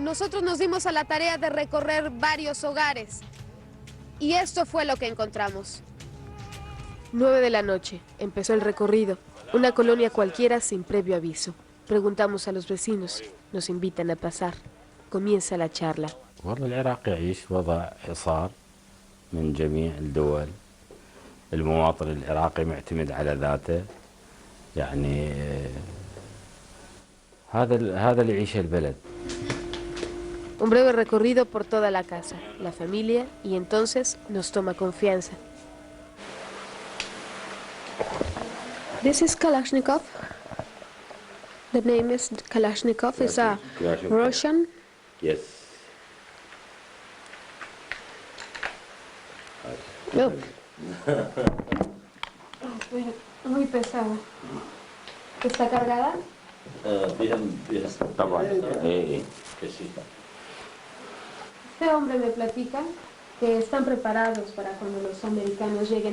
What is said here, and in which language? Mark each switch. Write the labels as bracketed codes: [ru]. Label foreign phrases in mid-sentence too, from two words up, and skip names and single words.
[es] Nosotros nos dimos a la tarea de recorrer varios hogares y esto fue lo que encontramos. 9 de la noche, empezó el recorrido, una colonia cualquiera sin previo aviso. Preguntamos a los vecinos, nos invitan a pasar. Comienza la charla. [ar] والله العراق يعيش وضع حصار من جميع الدول. المواطن العراقي معتمد على ذاته، يعني هذا اللي يعيشه البلد. [es] Un breve recorrido por toda la casa, la familia, y entonces nos toma confianza. [en] This is Kalashnikov. The name is Kalashnikov. Is a Russian. Yes. [es] No. Muy pesada. ¿Está cargada? Bien. طبعا. Que sí. Este hombre me platica que están preparados para cuando los americanos lleguen.